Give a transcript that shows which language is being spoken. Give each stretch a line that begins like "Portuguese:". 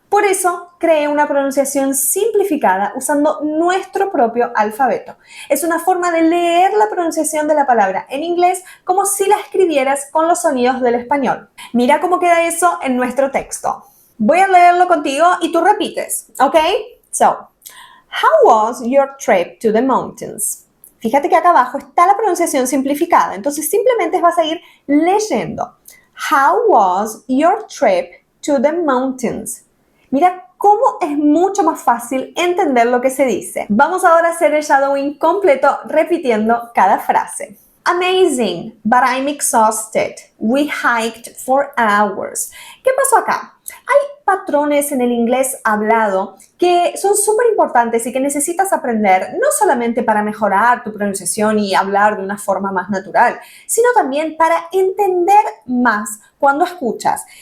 Spanish: Por eso, creé una pronunciación simplificada usando nuestro propio alfabeto. Es una forma de leer la pronunciación de la palabra en inglés como si la escribieras con los sonidos del español. Mira cómo queda eso en nuestro texto. Voy a leerlo contigo y tú repites, ¿ok?
English: So, how was your trip to the mountains?
Spanish: Fíjate que acá abajo está la pronunciación simplificada, entonces simplemente vas a ir leyendo.
English: How was your trip to the mountains?
Spanish: Mira cómo es mucho más fácil entender lo que se dice. Vamos ahora a hacer el shadowing completo repitiendo cada frase.
English: Amazing, but I'm exhausted. We hiked for hours.
Spanish: ¿Qué pasó acá? Hay patrones en el inglés hablado que son súper importantes y que necesitas aprender no solamente para mejorar tu pronunciación y hablar de una forma más natural, sino también para entender más cuando escuchas.